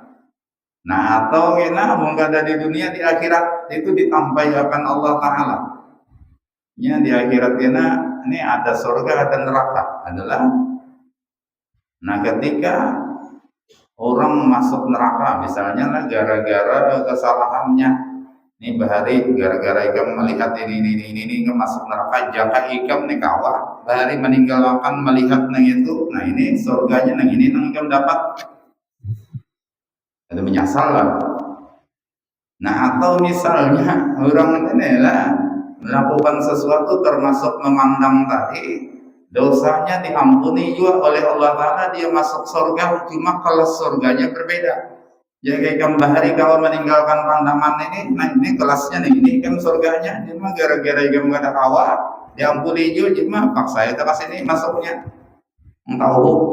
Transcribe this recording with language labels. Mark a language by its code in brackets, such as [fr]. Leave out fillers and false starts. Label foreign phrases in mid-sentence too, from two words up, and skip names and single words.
[id] Nah, atau kita mungkin ada di dunia, di akhirat itu ditampaikan Allah Ta'ala. Ya, di akhirat ini ada surga, ada neraka adalah. [bjn] Nah, ketika orang masuk neraka misalnya gara-gara kesalahannya, ini bahari gara-gara ikam melihat ini masuk neraka, jaka ikam nih kawah bahari meninggalkan melihat nang itu, nah ini surganya nang ini nang ikam dapat, ada menyasal lah. [id] Nah, atau misalnya orang ini melakukan sesuatu termasuk memandang tadi, dosanya diampuni juga oleh Allah Ta'ala, dia masuk surga, cuma kelas surganya berbeda. [bjn] Jadi kayak bahari kau meninggalkan pandangan ini, nah ini kelasnya nih, ini kan surganya, cuma gara-gara kamu kata kawah, diampuni juga, cuma paksa itu ke sini masuknya, tahu?